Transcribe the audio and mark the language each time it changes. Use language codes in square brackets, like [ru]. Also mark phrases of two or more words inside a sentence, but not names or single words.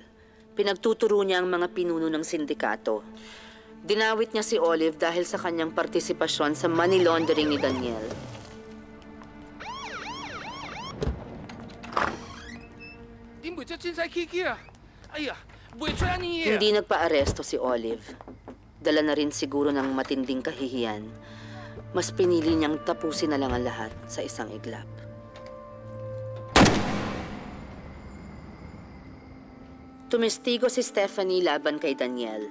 [tl] Pinagtuturo niya ang mga pinuno ng sindikato. Dinawit niya si Olive dahil sa kanyang partisipasyon sa [en] money laundering [tl] ni Daniel. [yue] 精彩 Kiki 啊！哎呀，唔會出你嘢。 [tl] Hindi nagpa-aresto si Olive. Dala na rin siguro ng matinding kahihiyan. Mas pinili niyang tapusin na lang ang lahat sa isang iglap. Tumestigo si Stephanie laban kay Daniel.